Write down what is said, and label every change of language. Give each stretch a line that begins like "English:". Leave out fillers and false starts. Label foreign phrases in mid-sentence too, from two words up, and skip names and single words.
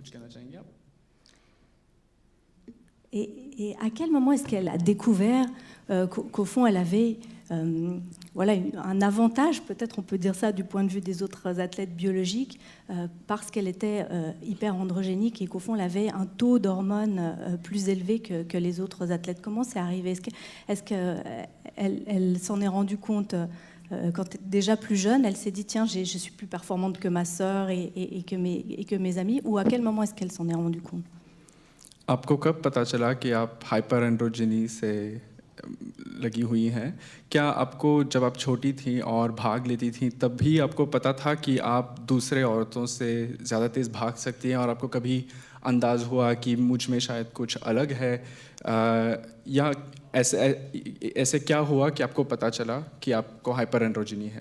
French: Et à quel moment est-ce qu'elle a découvert qu'au fond elle avait voilà, un avantage, peut-être on peut dire ça du point de vue des autres athlètes biologiques, parce qu'elle était hyper androgénique et qu'au fond elle avait un taux d'hormones plus élevé que les autres athlètes. Comment c'est arrivé? Est-ce qu'elle s'en est rendue compte quand déjà plus jeune, elle s'est dit tiens, je suis plus performante que ma sœur et que mes amis, ou à quel moment est-ce qu'elle s'en est rendue compte?
Hindi: आपको कब पता चला कि आप
English: hyper androgyny
Hindi: से लगी हुई हैं? क्या आपको जब आप छोटी थी और भाग लेती थी तब भी आपको पता था कि आप दूसरे औरतों से ज़्यादा तेज़ भाग सकती हैं और आपको कभी अंदाज़ हुआ कि मुझ में शायद कुछ अलग है, या ऐसे क्या हुआ कि आपको पता चला कि आपको
English: hyper androgyny
Hindi: है?